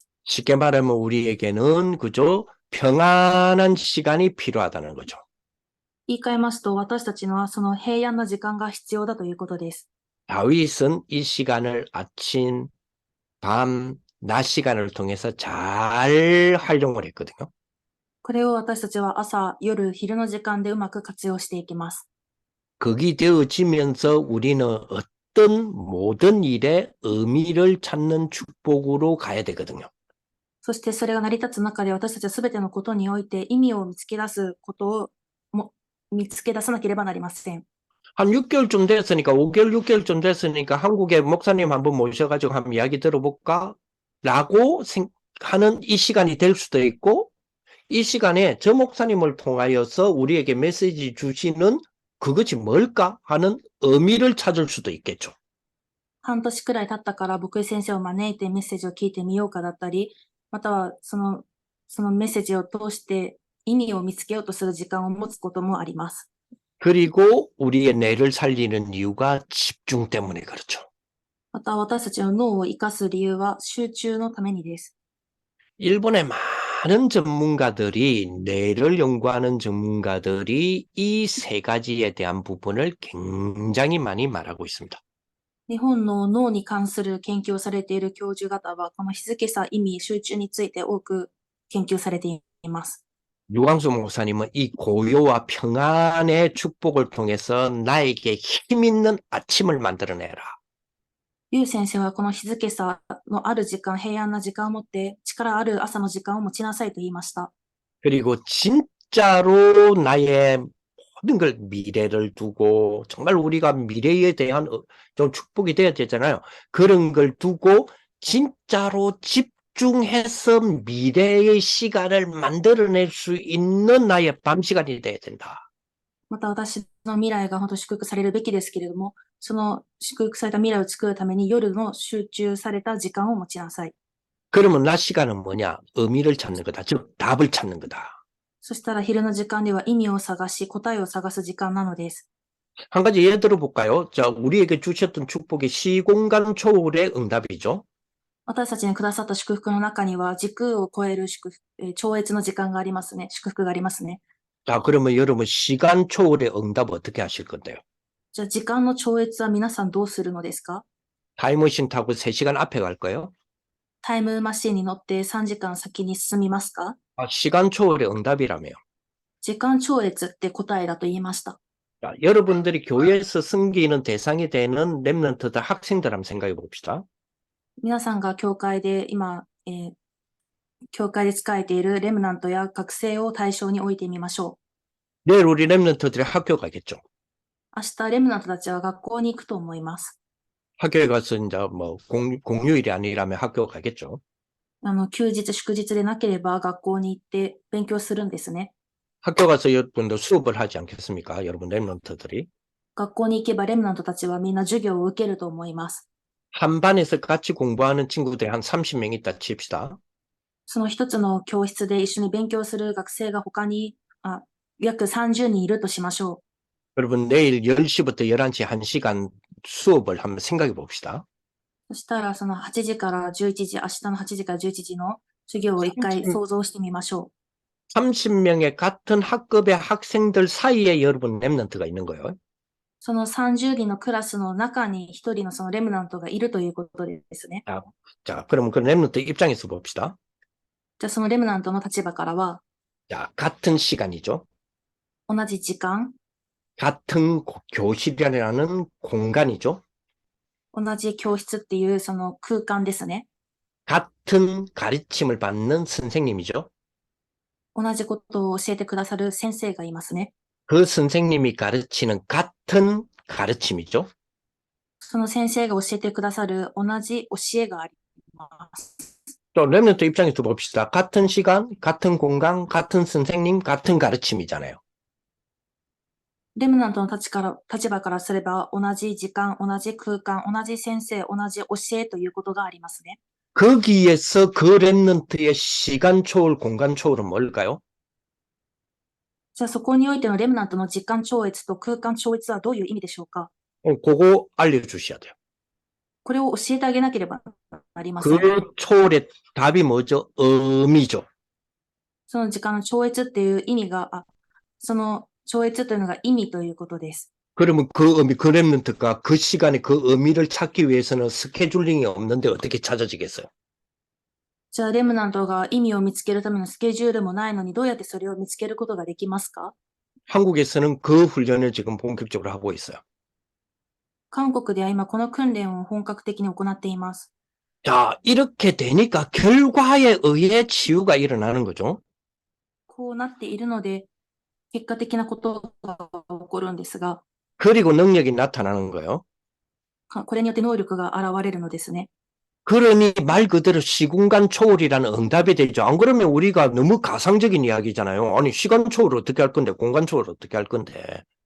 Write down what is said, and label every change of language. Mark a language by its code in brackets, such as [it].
[ko] 쉽게 말하면 우리에게는 그저 평안한 시간이 필요하다는 거죠. [ja] 言い換えますと、私たちのはその平安な時間が必要だということです。 [ko] 다윗은 이 시간을 아침, 밤, 낮 시간을 통해서 잘 활용을 했거든요. [ja] これを私たちは朝、夜、昼の時間でうまく活用していきます。 [ko] 그게 되어지면서 우리는 어떤 모든 일에 의미를 찾는 축복으로 가야 되거든요. [ja] そしてそれが成り立つ中で私たちはすべてのことにおいて意味を見つけ出すことを見つけ出さなければなりません。 [ko] 한 6개월쯤 됐으니까 5개월, 6개월쯤 됐으니까 한국에 목사님 한번 모셔가지고 한번 이야기 들어볼까? 라고 하는 이 시간이 될 수도 있고 이 시간에 저 목사님을 통하여서 우리에게 메시지 주시는 그것이 뭘까 하는 의미를 찾을 수도 있겠죠. [ja] 半年くらい経ったから牧師先生を招いてメッセージを聞いてみようかだったり、またはそのメッセージを通して意味を見つけようとする時間を持つこともあります。 [ko] 그리고 우리의 뇌를 살리는 이유가 집중 때문에 그렇죠. [ja] また私たちの脳を生かす理由は集中のためにです。 [ko] 일본의 많은 전문가들이 뇌를 연구하는 전문가들이 이 3가지에 대한 부분을 굉장히 많이 말하고 있습니다. [ja] 日本の脳に関する研究をされている教授方は、この静けさ、意味、集中について多く研究されています。 [ko] 유광수 목사님은 이 고요와 평안의 축복을 통해서 나에게 힘 있는 아침을 만들어내라. [ja] ユウ先生はこの静けさのある時間、平安な時間を持って力ある朝の時間を持ちなさいと言いました。 [ko] 그리고 진짜로 나의 모든 걸 미래를 두고 정말 우리가 미래에 대한 좀 축복이 돼야 되잖아요. 그런 걸 두고 진짜로 집중해서 미래의 시간을 만들어낼 수 있는 나의 밤 시간이 돼야 된다. [ja] また私の未来が本当祝福されるべきですけれども、その祝福された未来を作るために夜の集中された時間を持ちなさい。 [ko] 그러면 낮 시간은 뭐냐? 의미를 찾는 거다. 즉 답을 찾는 거다. [ja] そしたら昼の時間では意味を探し、答えを探す時間なのです。 [ko] 한 가지 예를 들어볼까요? 자, 우리에게 주셨던 축복이 시공간 초월의 응답이죠. [ja] 私たちにくださった祝福の中には、時空を超える超越の時間がありますね。祝福がありますね。 [ko] 자, 그러면 여러분 시간 초월의 응답 어떻게 하실 건데요? [ja] じゃあ時間の超越は皆さんどうするのですか？ [ko] 타임머신 타고 3시간 앞에 갈 거예요? [ja] タイムマシンに乗って3時間先に進みますか？ [ko] 아, 시간 초월의 응답이라며요. [ja] 時間超越って答えだと言いました。 [ko] 자, 여러분들이 교회에서 섬기는 대상이 되는 렘넌트들 학생들 한번 생각해 봅시다. [ja] 皆さんが教会で今、教会で仕えているレムナントや学生を対象に置いてみましょ [ko] 내일 우리 렘넌트들이 학교 가겠죠. [ja] う。明日レムナントたちは学校に行くと思います。 [ko] 학교에 가서 이제 뭐 공휴일이 아니라면 학교 가겠죠. [ja] 休日祝日でなければ学校に行って勉強するんですね。 [ko] 학교 가서 여러분들 수업을 하지 않겠습니까? 여러분 렘넌트들이. [ja] 学校に行けばレムナントたちはみんな授業を受けると思います。 [ko] 한 반에서 같이 공부하는 친구들이 한 30명 있다 칩시다. [ja] その一つの教室で一緒に勉強する学生が他に約30人いるとしましょう。 [ko] 여러분 내일 10시부터 11시 1시간 수업을 한번 생각해 봅시다. [ja] そしたらその8時から11時、明日の8時から11時の授業を一回想像してみましょう。 [ko] 30명의 같은 학급의 학생들 사이에 여러분 렘넌트가 있는 거예요. [ja] その30人のクラスの中に一人のそのレムナントがいるということですね。 [ko] 자, 그러면 그 렘넌트 입장에서 봅시다. [ja] じゃあそのレムナントの立場からは、 [ko] 자, 같은 시간이죠. [ja] 同じ時間、 [ko] 같은 교실이라는 공간이죠. [ja] 同じ教室っていうその空間ですね。 [ko] 같은 가르침을 받는 선생님이죠. [ja] 同じことを教えてくださる先生がいますね。 [ko] 그 선생님이 가르치는 같은 가르침이죠. [ja] その先生が教えてくださる同じ教えがあります。 [ko] 또 렘넌트 입장에서 봅시다. 같은 시간, 같은 공간, 같은 선생님, 같은 가르침이잖아요. [ja] レムナントの立場からすれば同じ時間、同じ空間、同じ先生、同じ教えということがありますね。 [ko] 거기에서 그 렘넌트의 시간 초월, 공간 초월은 뭘까요? [ja] じゃあそこにおいてのレムナントの時間超越と空間超越はどういう意味でしょうか？ [ko] 그거 알려주셔야 돼요. [ja] これを教えてあげなければなりません。 [ko] 그 초월의 답이 뭐죠? 의미죠. [ja] その時間の超越っていう意味が、その超越というのが意味ということです。 [ko] 그러면 그 의미, 그 렘넌트가 그 시간에 그 의미를 찾기 위해서는 스케줄링이 없는데 어떻게 찾아지겠어요? [ja] じゃあレムナントが意味を見つけるためのスケジュールもないのにどうやってそれを見つけることができますか？ [ko] 한국에서는 그 훈련을 지금 본격적으로 하고 있어요. [ja] 韓国では今この訓練を本格的に行っています。 [ko] 자, 이렇게 되니까 결과에 의해 치유가 일어나는 거죠. [ja] こうなっているので、結果的なことが起こるんですが、 [ko] 그리고 능력이 나타나는 거예요. [ja] これによって能力が現れるのですね。 [ko] 그러니 말 그대로 시공간 초월이라는 응답이 되죠. 안 그러면 우리가 너무 가상적인 이야기잖아요. 아니, 시간 초월 어떻게 할 건데, 공간 초월 어떻게 할 건데.